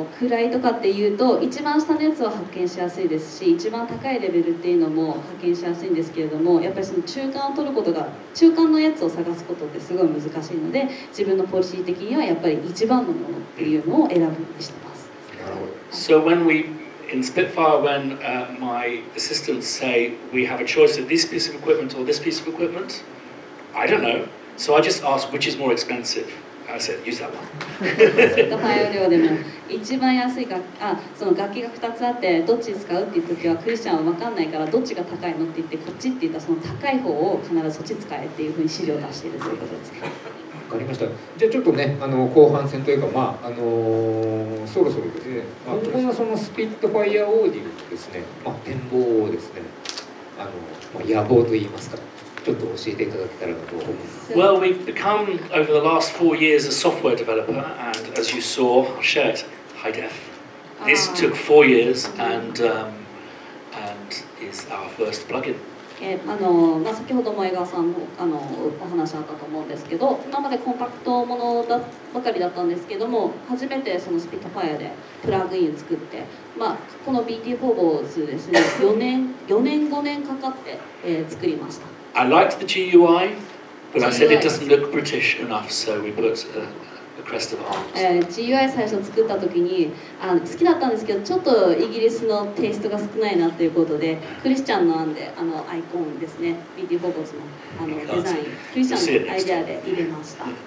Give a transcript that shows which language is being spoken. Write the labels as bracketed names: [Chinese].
[Japanese] 位とかっていうと一番下のやつを発見しやすいですし、一番高いレベルっていうのも発見しやすいんですけれども、やっぱりその中間を取ることが、中間のやつを探すことってすごい難しいので、自分のポリシー的にはやっぱり一番のものっていうのを選ぶようにしてます。 [English] So in Spitfire, when my assistants say we have a choice of this piece of equipment or this piece of equipment, I don't know. So I just ask which is more expensive. I said, use that one. [Japanese] スピットファイア量でも一番安いその楽器が2つあってどっち使うっていう時はクリスチャンは分かんないからどっちが高いのって言ってこっちって言ったらその高い方を必ずそっち使えっていうふうに指示を出しているということですね。わかりました。じゃあちょっとね後半戦というかそろそろですね、今後のそのスピットファイアオーディオのですね、展望をですね野望といいますか。ちょっと教えていただけたらなと思います。 [English] Well, we've become over the last 4 years a software developer, and as you saw, I'll share it, high def. This took 4 years and is our first plugin. [Japanese] 先ほども江川さんのお話あったと思うんですけど、今までコンパクトものばかりだったんですけども、初めてそのスピットファイアでプラグインを作って、この BT フォーボーズですね、4年5年かかって、作りました。 [English] I liked the GUI, but I said it doesn't look British enough, so we put a crest of arms. [Japanese] GUI 最初作った時に好きだったんですけど、ちょっとイギリスのテイストが少ないなということで、クリスチャンの案でアイコンですね、BT フォーボーズのデザイン、クリスチャンのアイデアで入れました。